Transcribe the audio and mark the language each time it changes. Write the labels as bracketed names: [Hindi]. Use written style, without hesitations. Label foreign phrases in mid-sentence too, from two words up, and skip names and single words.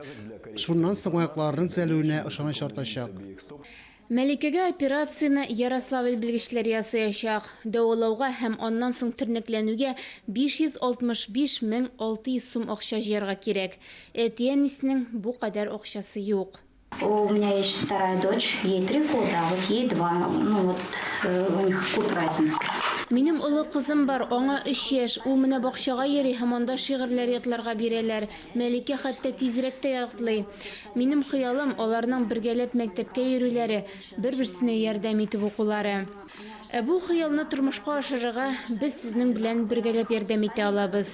[Tatar] Шуннан соң аякларның төзәлүенә ышаныч артачак. Мәликәгә операцияны Ярославль белгечләре ясаячак. Дәвалауга һәм аннан соң тернәкләнүгә 565 600 сум акча җыярга кирәк. Әтиәнисенең бу кадәр акчасы юк. [Russian] У меня есть вторая дочь, ей 3 года, а вот ей 2. Ну вот у них год разница. [Tatar] Минем олы кызым бар, аңа 3 яшь. Ул менә бакчага йөри һәм анда шигырьләр ятларга бирәләр. Мәликә хәтта тизрәк тә ятлый. Минем хыялым аларның бергәләп мәктәпкә йөрүләре, бер-берсенә ярдәм итеп укулары. Бу хыялны тормышка ашырырга без сезнең белән бергәләп ярдәм итә алабыз.